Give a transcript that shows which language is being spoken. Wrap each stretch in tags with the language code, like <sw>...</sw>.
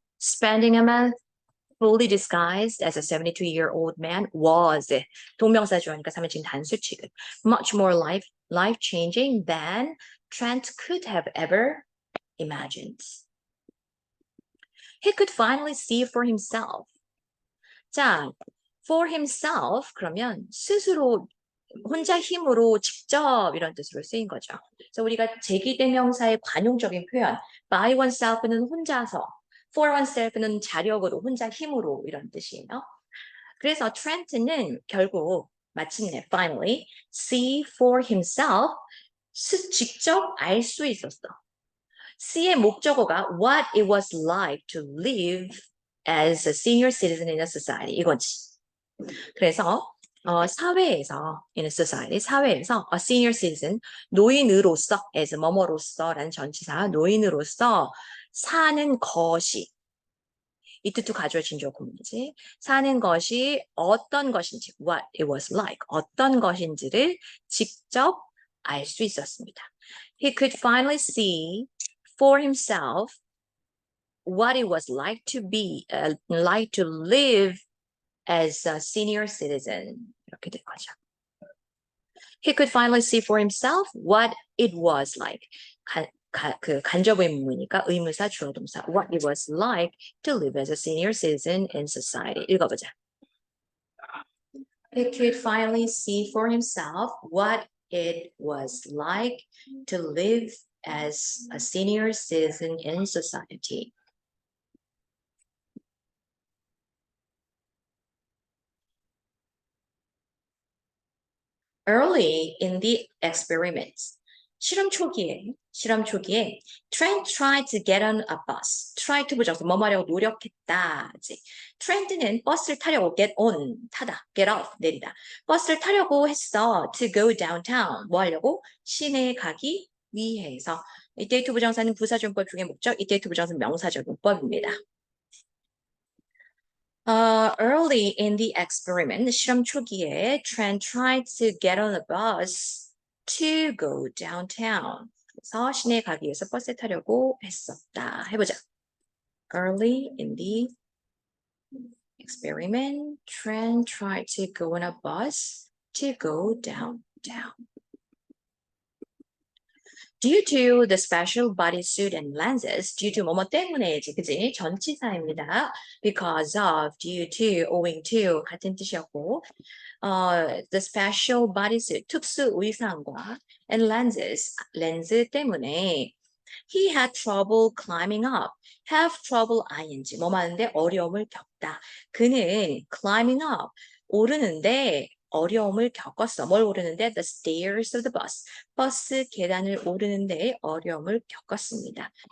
<en>Spending a month fully disguised as a 72-year-old man was</en> <ko>동명사 주어니까 3인칭 단수치근</ko> <en>much more life-changing than Trent could have ever imagined. He could finally see for himself.</en> <ko>자, for himself 그러면 스스로 혼자 힘으로 직접 이런 뜻으로 쓰인 거죠. 그래서 우리가 제기대명사의 관용적인 표현 by oneself는 혼자서 for oneself는 자력으로 혼자 힘으로 이런 뜻이에요. 그래서 트렌트는 결국 마침내</ko> <en>finally see for himself</en> <ko>직접 알 수 있었어. C의 목적어가</ko> <en>what it was like to live as a senior citizen in a society</en> <ko>이거지. 그래서 사회에서 in a society 사회에서 a senior citizen 노인으로서 as 뭐뭐로서라는 전치사 노인으로서 사는 것이 it to 가주어 진주어 구문이지. 사는 것이 어떤 것인지 what it was like 어떤 것인지를 직접 알 수 있었습니다.</ko> <en>He could finally see for himself what it was like to be like to live as a senior citizen</en> <ko>이렇게 된 거죠.</ko> <en>He could finally see for himself what it was like.</en> <ko>그 간접 의문이니까 의문사 주어 동사</ko> <en>what it was like to live as a senior citizen in society.</en> <ko>읽어보자.</ko> <en>He could finally see for himself what it was like to live as a senior citizen in society. Early in the experiments.</en> <ko>실험 초기에</ko> <en>Trent tried to get on a bus.</en> <ko>Try to 부정사 뭐 하려고 노력했다. Trent는 버스를 타려고 get on 타다, get off 내리다. 버스를 타려고 했어.</ko> <en>To go downtown</en> <ko>뭐 하려고 시내에 가기 위해서. 이때 to 부정사는 부사준법 중에 목적, 이때 to 부정사는 명사적용법입니다.</ko> <en>Early in the experiment,</en> <ko>실험 초기에</ko> <en>Trent tried to get on a bus to go downtown.</en> <ko>그래서 시내에 가기 위해서 버스에 타려고 했었다. 해보자.</ko> <en>Early in the experiment, Trent tried to go on a bus to go downtown. Due to the special bodysuit and lenses, due to</en> <ko>뭐뭐 때문에지, 그지? 전치사입니다.</ko> <en>Because of, due to, owing to</en> <ko>같은 뜻이었고,</ko> <en>the special bodysuit</en> <ko>특수 의상과</ko> <en>and lenses</en> <ko>렌즈 때문에</ko> <en>he had trouble climbing up.</en> <ko>have trouble ing 뭐 하는데 어려움을 겪다. 그는 climbing up 오르는데 어려움을 겪었어. 뭘 오르는데?</ko> <en>The stairs of the bus.</en> <ko>버스 계단을 오르는데 어려움을 겪었습니다.</ko>